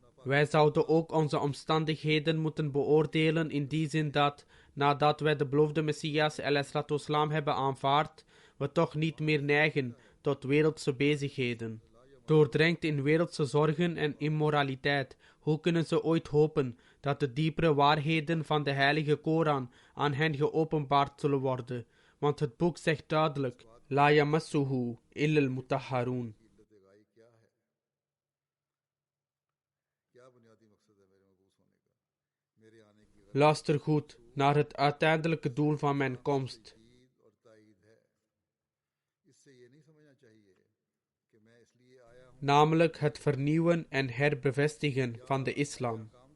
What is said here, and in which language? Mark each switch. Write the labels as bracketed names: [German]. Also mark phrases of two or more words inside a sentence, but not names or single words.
[Dutch] Wij zouden ook onze omstandigheden moeten beoordelen in die zin dat, nadat wij de beloofde Messias ﷺ hebben aanvaard, we toch niet meer neigen tot wereldse bezigheden. Doordrenkt in wereldse zorgen en immoraliteit, hoe kunnen ze ooit hopen dat de diepere waarheden van de heilige Koran aan hen geopenbaard zullen worden? Want het boek zegt duidelijk: [Arabic] لا يمسه إلا المطهرون. [Dutch] Luister goed naar het uiteindelijke doel van mijn komst. Namelijk het vernieuwen en herbevestigen van de islam.